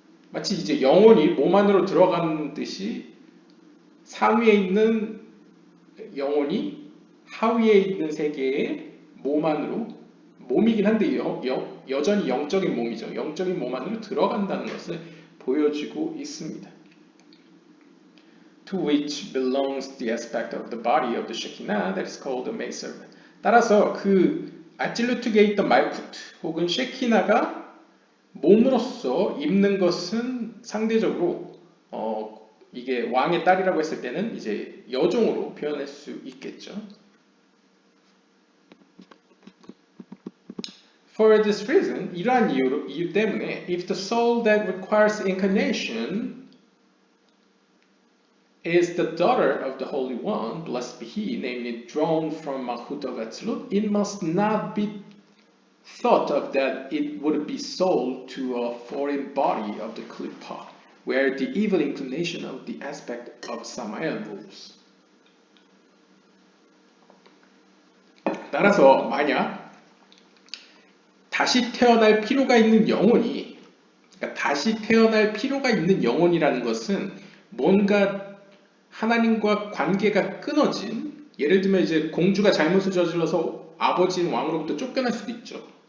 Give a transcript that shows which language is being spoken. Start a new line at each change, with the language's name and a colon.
Korean: 마치 이제 영혼이 몸 안으로 들어간 듯이 상위에 있는 영혼이 하위에 있는 세계의 몸 안으로, 몸이긴 한데 여전히 영적인 몸이죠. 영적인 몸 안으로 들어간다는 것을 보여주고 있습니다.
English: To which belongs the aspect of the body of the Shekinah that is called the maidservant.
Korean: 따라서 그 아찔루트계에 있던 말쿠트 혹은 셰키나가 몸으로서 입는 것은 상대적으로 이게 왕의 딸이라고 했을 때는 이제 여종으로 표현할 수 있겠죠.
English: For this reason,
Korean: 이러한 이유 때문에
English: if the soul that requires incarnation is the daughter of the Holy One, blessed be he, namely drawn from Malchut of Atzilut, it must not be thought of that it would be sold to a foreign body of the Klippa, where the evil inclination of the aspect of Samael rules.
Korean: 따라서 만약 다시 태어날 필요가 있는 영혼이, 그러니까 다시 태어날 필요가 있는 영혼이라는 것은 뭔가 하나님과 관계가 끊어진, 예를 들면 이제 공주가 잘못을 저질러서 아버지인 왕으로부터 쫓겨날 수도 있죠.